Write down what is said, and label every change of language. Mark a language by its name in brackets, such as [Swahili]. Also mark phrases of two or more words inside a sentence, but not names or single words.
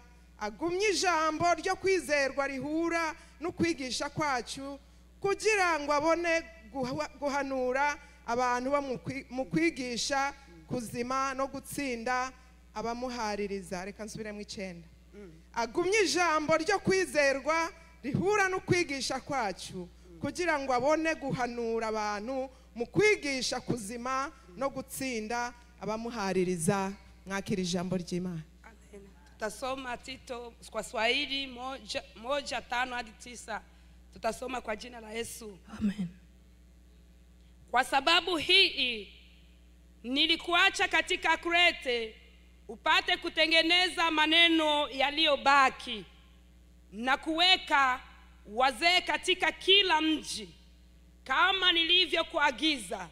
[Rundi] Agumye ijambo ryo kwizerwa rihura no kwigisha kwacu, kugira ngo abone guhanura abantu mu kwigisha kuzima no gutsinda abamuhaririza. Reka nsubiremo 9. Agumye ijambo ryo kwizerwa rihura no kwigisha kwacu, kugira ngo abone guhanura abantu mu kwigisha kuzima no gutsinda abamuhaririza. Mwakira ijambo ry'Imana. [Swahili] Tutasoma Tito kwa Swahili 1:5 hadi 9. Tutasoma kwa jina la Yesu. Amen. Kwa sababu hii nilikuacha katika Krete upate kutengeneza maneno yaliyobaki na kuweka wazee katika kila mji kama nilivyokuagiza.